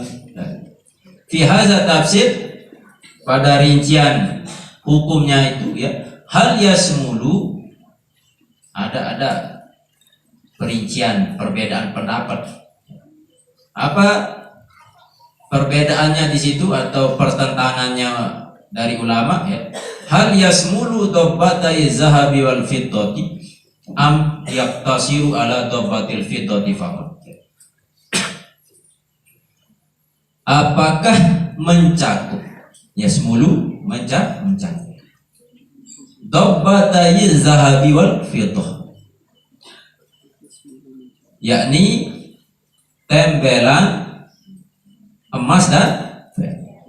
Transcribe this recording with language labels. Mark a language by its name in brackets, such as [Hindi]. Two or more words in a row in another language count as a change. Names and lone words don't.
[Arabic] في هذا التفسير, [Indonesian] pada rincian hukumnya itu ya, [Arabic] هل يشمل, [Indonesian] ada perincian, perbedaan pendapat. Apa perbedaannya di situ atau pertentangannya dari ulama ya? [Arabic] هل يشمل ضبتي الذهب والفضة أم يقتصر على ضبة الفضة فقط. [Indonesian] Apakah mencakup, yasmulu mencakup [Arabic] ضبتي الذهب والفضة, [Indonesian] yakni tempelan emas dan perak.